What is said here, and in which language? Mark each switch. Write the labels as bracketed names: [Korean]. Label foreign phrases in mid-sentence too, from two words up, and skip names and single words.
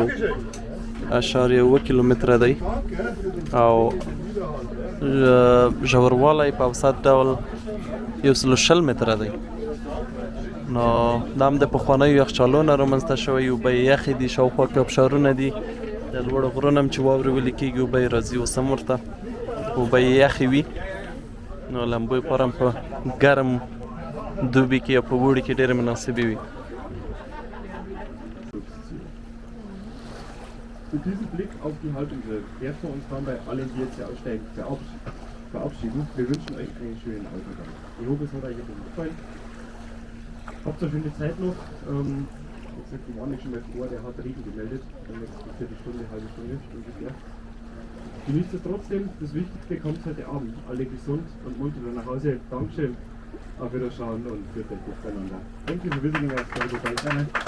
[Pashto] 1.7 کیلومتره دی او ژوروالی په اوسط ډول 120 متره دی نو دا هم د پخوانیو یخچالونو رامنځته شوی اوبه یې یخې دي شاوخوا کې آبشارونه دي د لوړو غرونو هم چې واورې ولیکېږي اوبه یې راځي اوس هم ورته اوبه یې یخې وي نو لمبو لپاره هم په ګرم دوبي کې یا په اوړي کې ډېرې مناسبې وي [German] Mit diesem Blick auf die Halbinsel werden wir uns dann bei allen, die jetzt hier aussteigen, verabschieden. Wir wünschen euch einen schönen Aufenthalt. Ich hoffe, es hat euch gefallen. Habt eine schöne Zeit noch. Wie gesagt, die waren nicht schon mal vor, der hat Regen gemeldet. Dann jetzt eine Viertelstunde, halbe Stunde ungefähr. Genießt es trotzdem. Das Wichtigste kommt heute Abend. Alle gesund und munter nach Hause. Dankeschön. Auf Wiederschauen und für euch miteinander. [English] Thank you for visiting us. Have a good day.